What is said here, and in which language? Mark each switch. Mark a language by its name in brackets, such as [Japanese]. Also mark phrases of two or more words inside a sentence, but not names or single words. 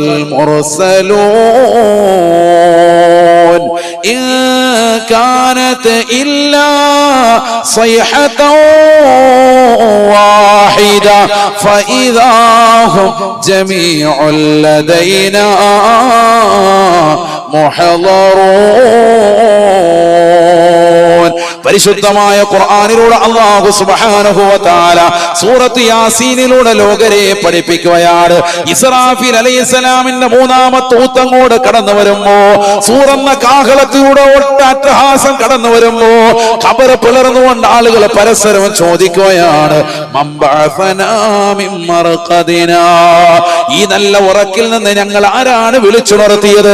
[Arabic] المرسلون إن كانت إلا صيحة واحدة فإذا هم جميع لدينا محضرون. [Malayalam] പരിശുദ്ധമായ ഖുർആനിലൂടെ അല്ലാഹു [Arabic] سبحانه وتعالى [Malayalam] സൂറത്ത് യാസീനിലൂടെ ലോകരെ പഠിപ്പിക്കുകയാണ്. ഇസ്രാഫീൽ അലൈഹിസ്സലാമിന്റെ മൂന്നാമത്തെ ഊത്തങ്ങോട് കടന്നു വരുമ്പോ, സൂറന്ന കാഹളത്തിലൂടെ ഒട്ടട്ടഹാസം കടന്നു വരുമ്പോ, ഖബർ പിളർന്നുകൊണ്ട് ആളുകൾ പരസ്പരം ചോദിക്കുകയാണ്, ഈ നല്ല ഉറക്കിൽ നിന്ന് ഞങ്ങൾ ആരാണ് വിളിച്ചുണർത്തിയത്?